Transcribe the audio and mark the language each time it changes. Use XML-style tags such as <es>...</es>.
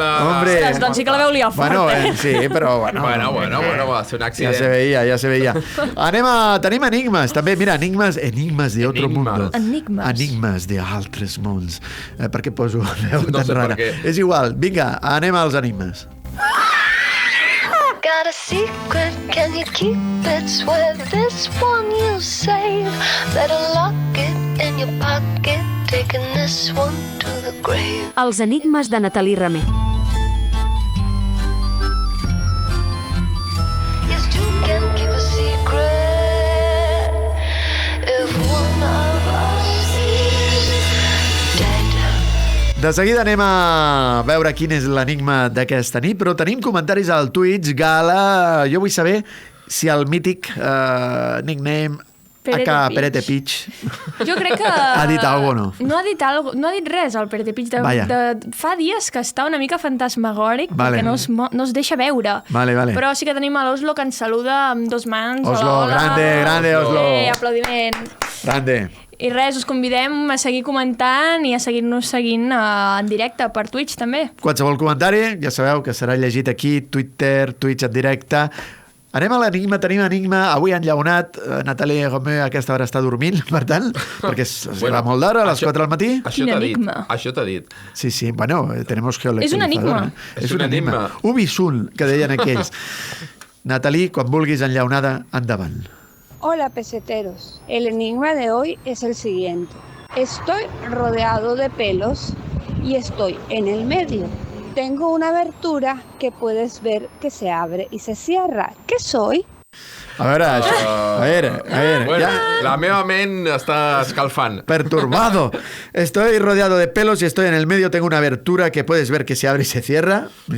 <ca>Ostres, doncs sí que la veu liar fort, Bueno, sí, però bueno. Bueno, va ser un accident. Ja se veia. Tenim enigmes, també, mira, enigmes</ca> <es>de otro mundo.</es> <ca>Enigmes de altres mons. Per què poso la veu tan rara? És igual, vinga, anem als enigmes.</ca> <en>Got a secret, can you keep it? Swear this one you save. Better lock it in your pocket, taking this one to the grave.</en> <ca>Els enigmes de Nathalie Ramé.</ca> <en>Yes, two can keep a secret if one of us is dead.</en> <ca>De seguida anem a veure quin és l'enigma d'aquesta nit, però tenim comentaris al Twitch. Gala, jo vull saber si el mític nickname Perete Pich jo crec que... ha dit alguna cosa o no? No ha dit res, el Perete Pich. Fa dies que està una mica fantasmagòric, perquè no es deixa veure. Vale. Però sí que tenim a l'Oslo, que ens saluda amb 2 mans.</ca> <es>Oslo, grande Oslo.</es> <ca>Aplaudiment.</ca> <es>Grande.</es> <ca>I res, us convidem a seguir comentant i a seguir-nos seguint en directe per Twitch, també. Qualsevol comentari, ja sabeu que serà llegit aquí, Twitter, Twitch en directe. Anem a l'enigma, tenim enigma. Avui han llaunat, Nathalie Romeu a aquesta hora està dormint, per tant, perquè va molt d'hora, a les 4 del matí. Això t'ha dit.</ca> <es>Sí, bueno, tenemos geolocalizador.</es> <ca>És un enigma. És un enigma. Ubisun, que deien aquells. Nathalie, quan vulguis enllaunada, endavant.</ca> <es>Hola peseteros, el enigma de hoy es el siguiente. Estoy rodeado de pelos y estoy en el medio. Tengo una abertura que puedes ver que se abre y se cierra. ¿Qué soy? A ver. Bueno, ya.</es> <ca>La meva ment està escalfant.</ca> <es>Perturbado. Estoy rodeado de pelos y estoy en el medio. Tengo una abertura que puedes ver que se abre y se cierra.</es>